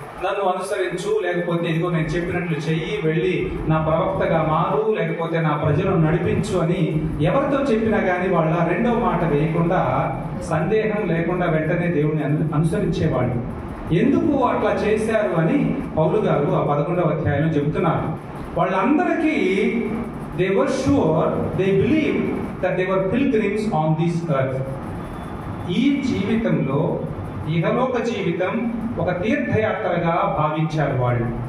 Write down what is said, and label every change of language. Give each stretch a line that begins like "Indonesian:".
Telugu: నన్ను అనుసరించు, లేకపోతే ఇదిగో నేను చెప్పినట్లు చెయ్యి, వెళ్ళి నా ప్రవక్తగా మారు, లేకపోతే నా ప్రజలను నడిపించు అని ఎవరితో చెప్పినా కానీ వాళ్ళ రెండో మాట వేయకుండా, సందేహం లేకుండా వెంటనే దేవుని అనుసరించేవాళ్ళు. ఎందుకు అట్లా చేశారు అని పౌలు గారు ఆ 11వ అధ్యాయంలో చెబుతున్నారు. వాళ్ళందరికీ
English: they were sure, they believed that they were pilgrims on this earth.
Telugu: ఈ జీవితంలో ఇహలోక జీవితం ఒక తీర్థయాత్రగా భావించారు వాళ్ళు.